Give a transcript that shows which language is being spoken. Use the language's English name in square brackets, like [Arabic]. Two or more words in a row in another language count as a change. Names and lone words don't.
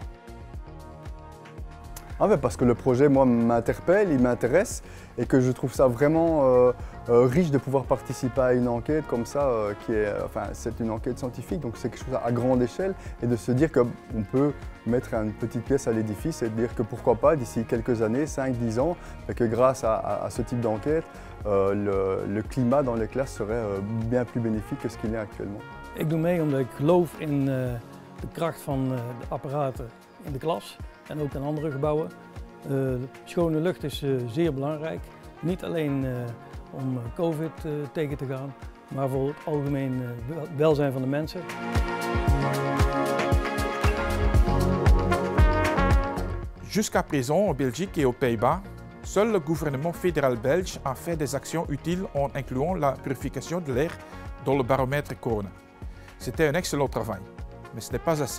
[French] Parce que le projet, moi, m'interpelle, il m'intéresse et que je trouve ça vraiment riche de pouvoir participer à une enquête comme ça, c'est une enquête scientifique, donc c'est quelque chose à grande échelle et de se dire qu'on peut mettre une petite pièce à l'édifice et de dire que pourquoi pas, d'ici quelques années, 5-10 ans, que grâce à ce type d'enquête, le climat dans les classes serait bien plus bénéfique que ce qu'il est actuellement. [Dutch] Ik doe mee omdat ik geloof in de kracht van de apparaten in de klas en ook in andere gebouwen. Schone lucht is zeer belangrijk, niet alleen om COVID tegen te gaan, maar voor het algemeen welzijn van de mensen. [French] Jusqu'à présent, en Belgique et aux Pays-Bas, seul le gouvernement fédéral belge a fait des actions utiles en incluant la purification de l'air dans le baromètre Corona. C'était un excellent travail, mais ce n'est pas assez.